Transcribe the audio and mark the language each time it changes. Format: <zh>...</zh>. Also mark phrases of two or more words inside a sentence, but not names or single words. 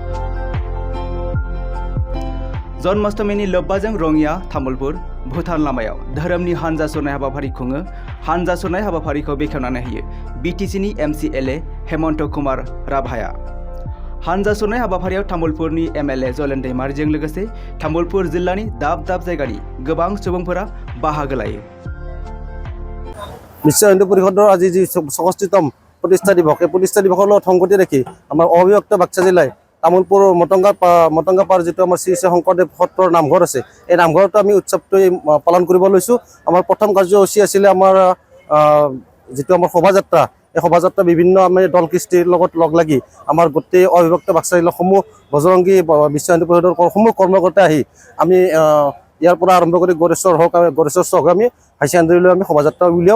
<brx>जन्माष्टमीनि लोब्बाजों रंगिया तामुलपुर भूटान लामायाव धोरोमनि हानजा सुरनाय हाबाफारि खुङो। हानजा सुरनाय हाबाफारिखौ बेखेवनानै होयो बिटिसिनि एमसिएलए हेमन्त कुमार राभाया। हानजा सुरनाय हाबाफारियाव तामुलपुरनि एमएलए जलेन दैमारिजों लोगोसे तामुलपुर जिल्लानि दाब दाब जायगानि गोबां सुबुंफोरा बाहागो लायो।</brx> <as>বিশ্ব হিন্দু পৰিষদৰ আজি যি ৬৬তম প্ৰতিষ্ঠা দিৱস, এই প্ৰতিষ্ঠা দিৱসৰ লগত সংগতি ৰাখি আমাৰ অবিভক্ত বাক্সা জিলায় তামুলপুৰ মটংগাপাৰ যিটো আমাৰ শ্ৰী শ্ৰী শংকৰদেৱ সত্ৰৰ নামঘৰ আছে, এই নামঘৰতো আমি উৎসৱটো পালন কৰিব লৈছোঁ। আমাৰ প্ৰথম কাৰ্যসূচী আছিলে আমাৰ যিটো আমাৰ শোভাযাত্ৰা, এই শোভাযাত্ৰা বিভিন্ন আমি দল কৃষ্টিৰ লগত লগ লাগি আমাৰ গোটেই অবিভক্ত বাক্সা জিলাসমূহ বজৰংগী বিশ্ব হিন্দু পৰিষদৰ সমূহ কৰ্মকৰ্তা আহি আমি ইয়াৰ পৰা আৰম্ভ কৰি গড়েশ্বৰ চহক আমি হাইচিয়ান্দিলৈ আমি শোভাযাত্ৰা উলিয়াওঁ।</as>